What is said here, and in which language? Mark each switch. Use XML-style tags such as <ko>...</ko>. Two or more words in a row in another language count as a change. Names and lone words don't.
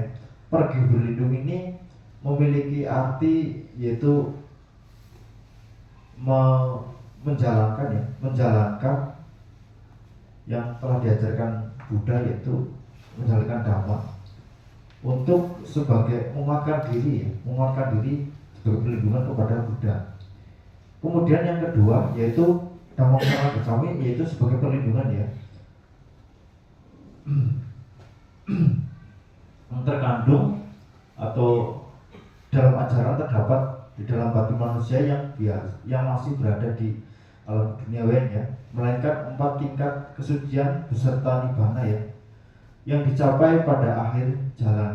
<id>Pergi berlindung ini memiliki arti yaitu menjalankan yang telah diajarkan Buddha, yaitu menjalankan dhamma untuk sebagai menguatkan diri sebagai perlindungan kepada Buddha. Kemudian yang kedua yaitu</id> <pi>Dhammang sarana gacami,</pi> <id>yaitu sebagai perlindungan ya yang terkandung atau dalam ajaran terdapat di dalam batin manusia yang masih berada di alam duniawian ya, melainkan 4 tingkat kesucian beserta nibbana ya, yang dicapai pada akhir jalan.</id>